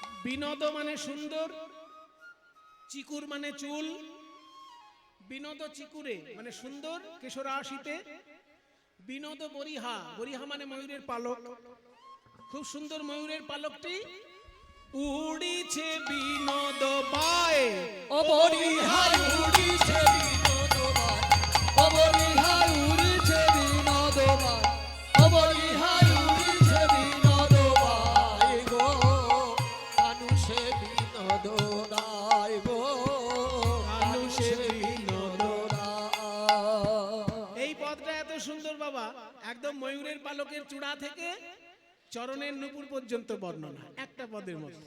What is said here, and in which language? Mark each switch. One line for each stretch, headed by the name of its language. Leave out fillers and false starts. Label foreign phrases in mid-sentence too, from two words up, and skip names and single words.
Bangla: বিনোদ মানে সুন্দর, চিকুর মানে চুল, বিনোদ চিকুরে মানে সুন্দর কেশরাশিতে, বিনোদ বরিহা, বরিহা মানে ময়ূরের পালক, খুব সুন্দর ময়ূরের পালকটি উড়িছে বিনোদ বায়, অবরিহার উড়িছে বিনোদ বায়, অবরিহার উড়িছে বিনোদ বায়, অবরিহার উড়িছে বিনোদ বায় গো, মানুষে বিনোদ রায় গো, মানুষে বিনোদ রায়। এই পদটা এত সুন্দর বাবা, একদম ময়ূরের পালকের চূড়া থেকে চরণের নুপুর পর্যন্ত বর্ণনা একটা পদের মধ্যে।